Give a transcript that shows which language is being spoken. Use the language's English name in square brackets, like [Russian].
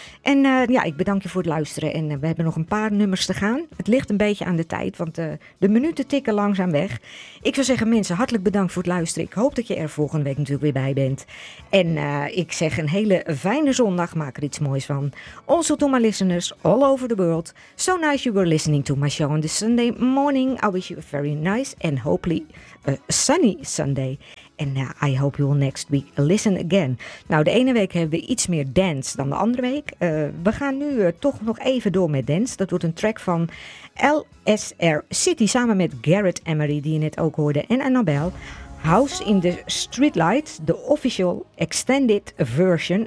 [Dutch] En ja, ik bedank je voor het luisteren en we hebben nog een paar nummers te gaan. Het ligt een beetje aan de tijd, want de minuten tikken langzaam weg. Ik zou zeggen, mensen, hartelijk bedankt voor het luisteren. Ik hoop dat je er volgende week natuurlijk weer bij bent. En ik zeg een hele fijne zondag, maak er iets moois van. [English] Also to my listeners all over the world, so nice you were listening to my show on this Sunday morning. I wish you a very nice and hopefully a sunny Sunday. And I hope you will next week listen again. [Dutch] Nou, de ene week hebben we iets meer dance dan de andere week. We gaan nu toch nog even door met dance. Dat wordt een track van LSR City samen met Garrett Emery, die je net ook hoorde, en Annabelle. [English] House in the Streetlight, [Dutch] de [English] official extended version.